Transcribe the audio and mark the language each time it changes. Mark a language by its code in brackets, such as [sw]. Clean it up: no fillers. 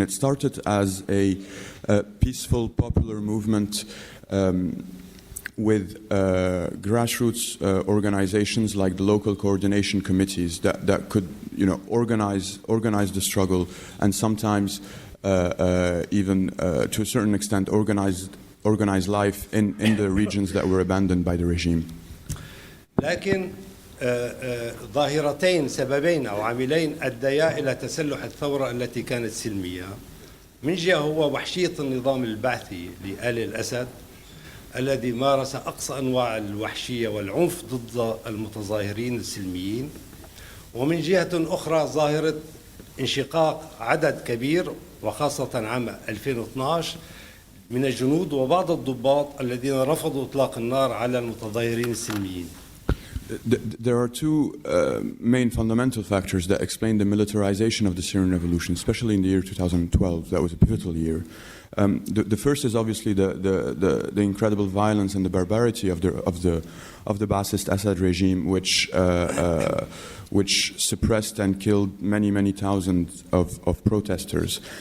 [en] It started as a peaceful, popular movement with grassroots organizations like the local coordination committees that could, organize the struggle, and sometimes even to a certain extent organize life in the regions that were abandoned by the regime. [ar] لكن ظاهرتين سببين أو عاملين أديا إلى تسلح الثورة التي كانت سلمية. من جهة هو وحشية النظام البعثي لآل الأسد الذي مارس أقصى أنواع الوحشية والعنف ضد المتظاهرين السلميين، ومن جهة أخرى ظاهرة انشقاق عدد كبير وخاصة عام 2012 من الجنود وبعض الضباط الذين رفضوا إطلاق النار على المتظاهرين السلميين. [en] There are two main fundamental factors that explain the militarization of the Syrian revolution, especially in the year 2012. That was a pivotal year. The first is obviously the incredible violence and the barbarity of the Ba'athist Assad regime, which suppressed and killed many thousands of protesters.